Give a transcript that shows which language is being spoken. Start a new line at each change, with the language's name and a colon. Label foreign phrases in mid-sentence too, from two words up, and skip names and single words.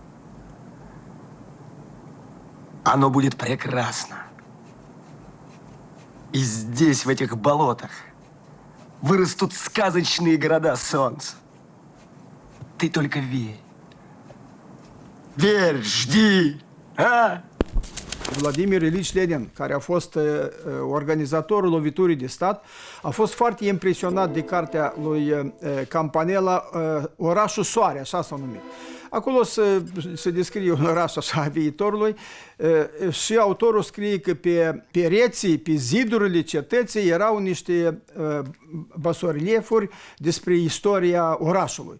Russian: Оно будет прекрасно. И здесь, в этих болотах, вырастут сказочные города солнца. Ты только верь. Верь, жди, а?
Romanian: Vladimir Ilich Lenin, care a fost organizatorul loviturii de stat, a fost foarte impresionat de cartea lui Campanella, Orașul Soare, așa s-a numit. Acolo se descrie un oraș așa a viitorului și autorul scrie că pe pereții, pe zidurile cetății erau niște basoreliefuri despre istoria orașului.